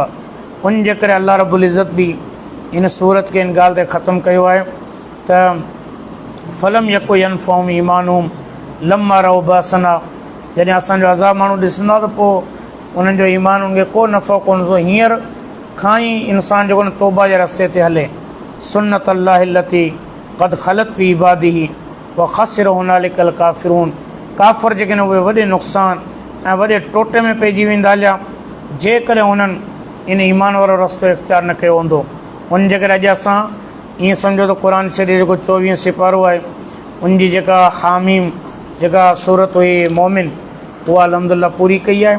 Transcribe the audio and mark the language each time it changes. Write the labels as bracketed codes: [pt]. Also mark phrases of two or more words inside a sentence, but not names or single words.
[sd] उन जे करे [ar] الله رب العزة [sd] बि इन सूरत खे इन ॻाल्हि ते ख़तमु कयो आहे त [ar] فلم يك ينفعهم إيمانهم لما رأوا بأسنا, [sd] जॾहिं असांजो अज़ाब माण्हू ॾिसंदा त पोइ उन्हनि जो ईमान उनखे को नफ़ो कोन थो। हींअर खां ई इंसानु जेको न तौबा जे रस्ते ते हले। [ar] سنة الله التي قد خلت في عباده وخسر هنالك الكافرون, [sd] काफ़िर जेके न उहे वॾे नुक़सान ऐं वॾे टोटे में पइजी वेंदा हलिया जेकॾहिं उन्हनि इन ईमान वारो रस्तो इख़्तियार न कयो हूंदो। उन जे करे अॼु असां ईअं सम्झो त क़ुर शरीफ़ जेको 24 सिपारो आहे उनजी जेका हामीम जेका सूरत हुई मोमिन उहा अल्हम्दुलिल्लाह पूरी कई आहे।